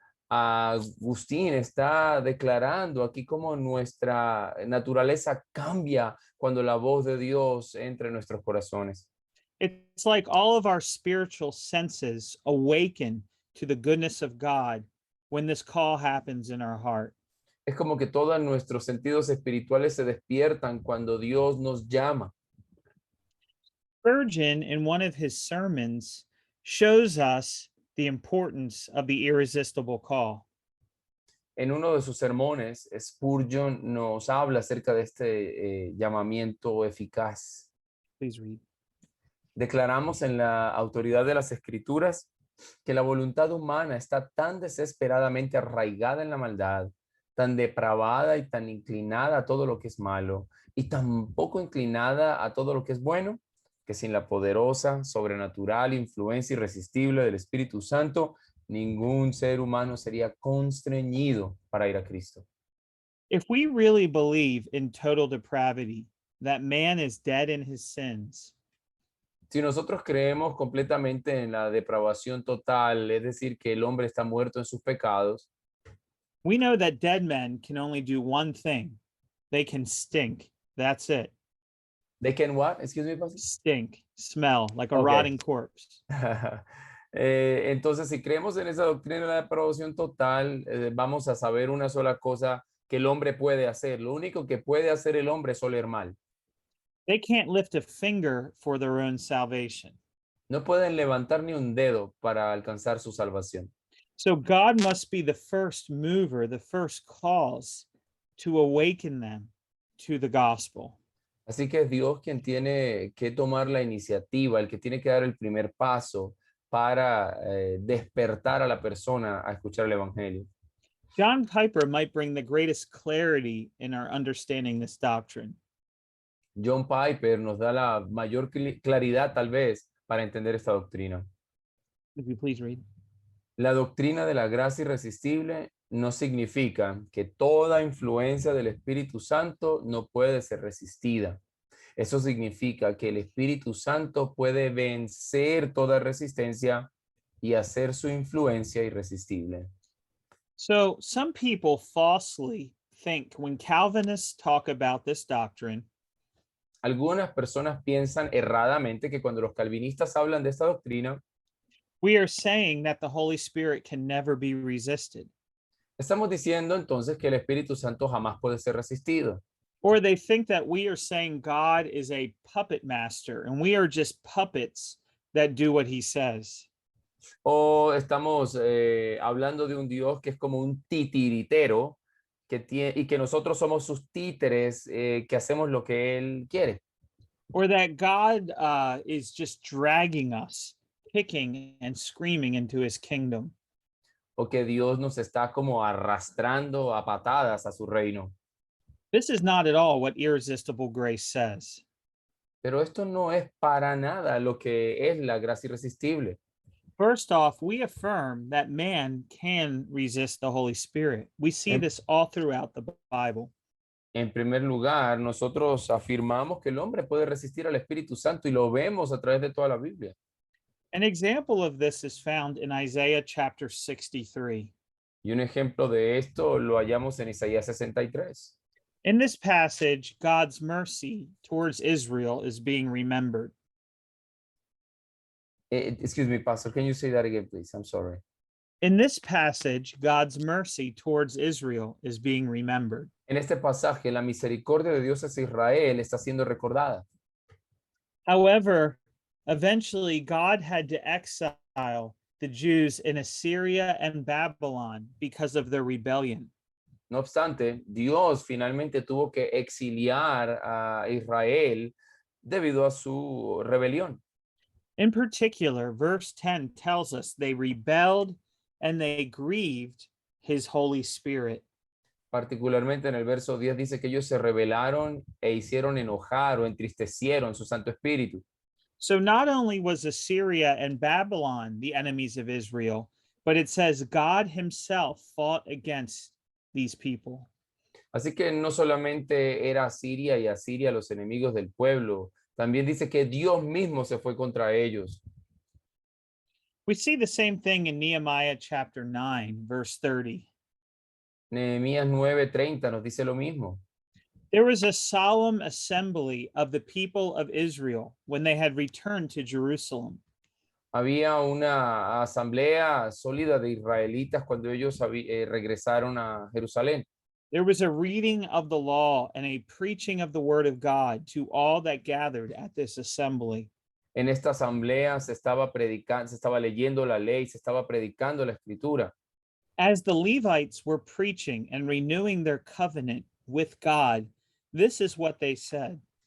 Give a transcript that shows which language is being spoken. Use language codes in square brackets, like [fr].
[es] Agustín está declarando aquí cómo nuestra naturaleza cambia cuando la voz de Dios entra en nuestros corazones. [en] It's like all of our spiritual senses awaken to the goodness of God when this call happens in our heart. [es] Es como que todos nuestros sentidos espirituales se despiertan cuando Dios nos llama. [en] Spurgeon, in one of his sermons, shows us the importance of the irresistible call. [es] En uno de sus sermones, Spurgeon nos habla acerca de este llamamiento eficaz. [en] Please read. [es] Declaramos en la autoridad de las Escrituras que la voluntad humana está tan desesperadamente arraigada en la maldad, tan depravada y tan inclinada a todo lo que es malo, y tan poco inclinada a todo lo que es bueno, que sin la poderosa, sobrenatural influencia irresistible del Espíritu Santo, ningún ser humano sería constreñido para ir a Cristo. [en] If we really believe in total depravity, that man is dead in his sins, [es] Si nosotros creemos completamente en la depravación total, es decir, que el hombre está muerto en sus pecados, [en] we know that dead men can only do one thing. They can stink. That's it. they can what? Excuse me, Pastor. Stink, smell like a Okay. rotting corpse. [es] Entonces, si creemos en esa doctrina de la depravación total, vamos a saber una sola cosa que el hombre puede hacer. Lo único que puede hacer el hombre es oler mal. [en] They can't lift a finger for their own salvation. [es] No pueden levantar ni un dedo para alcanzar su salvación. [en] So God must be the first mover, the first cause to awaken them to the gospel. [es] Así que es Dios quien tiene que tomar la iniciativa, el que tiene que dar el primer paso para despertar a la persona a escuchar el Evangelio. [en] John Piper might bring the greatest clarity in our understanding this doctrine. [es] John Piper nos da la mayor claridad tal vez para entender esta doctrina. [en] If you please read. [es] La doctrina de la gracia irresistible no significa que toda influencia del Espíritu Santo no puede ser resistida. Eso significa que el Espíritu Santo puede vencer toda resistencia y hacer su influencia irresistible. [en] So some people falsely think when Calvinists talk about this doctrine, [es] Algunas personas piensan erradamente que cuando los calvinistas hablan de esta doctrina, [en] we are saying that the Holy Spirit can never be resisted. [es] estamos diciendo entonces que el Espíritu Santo jamás puede ser resistido. [en] Or they think that we are saying God is a puppet master and we are just puppets that do what he says. [es] O estamos hablando de un Dios que es como un titiritero que tiene, y que nosotros somos sus títeres que hacemos lo que Él quiere. [en] Or that God is just dragging us, kicking and screaming into his kingdom. [es] O que Dios nos está como arrastrando a patadas a su reino. [en] This is not at all what irresistible grace says. [es] Pero esto no es para nada lo que es la gracia irresistible. [en] First off, we affirm that man can resist the Holy Spirit. We see [es] En- [en] this all throughout the Bible. [es] En primer lugar, nosotros afirmamos que el hombre puede resistir al Espíritu Santo y lo vemos a través de toda la Biblia. [en] An example of this is found in Isaiah chapter 63. [es] Y un ejemplo de esto lo hallamos en Isaías 63. [en] In this passage, God's mercy towards Israel is being remembered. Excuse me, Pastor, can you say that again, please? I'm sorry. In this passage, God's mercy towards Israel is being remembered. [es] En este pasaje, la misericordia de Dios hacia Israel está siendo recordada. [en] However, eventually God had to exile the Jews in Assyria and Babylon because of their rebellion. [es] No obstante, Dios finalmente tuvo que exiliar a Israel debido a su rebelión. [en] In particular, verse 10 tells us they rebelled and they grieved his Holy Spirit. [es] Particularmente en el verso 10 dice que ellos se rebelaron e hicieron enojar o entristecieron su Santo Espíritu. [en] So not only was Assyria and Babylon the enemies of Israel, but it says God himself fought against these people. [es] Así que no solamente era Siria y Asiria los enemigos del pueblo, también dice que Dios mismo se fue contra ellos. [en] We see the same thing in Nehemiah chapter 9, verse 30. [es] Nehemías 9:30 nos dice lo mismo. [en] There was a solemn assembly of the people of Israel when they had returned to Jerusalem. [es] Había una asamblea sólida de israelitas cuando ellos regresaron a Jerusalén. [en] There was a reading of the law and a preaching of the word of God to all that gathered at this assembly. [es] En esta asamblea se estaba predicando, se estaba leyendo la ley, se estaba predicando la escritura. [en] As the Levites were preaching and renewing their covenant with God, this is what they said.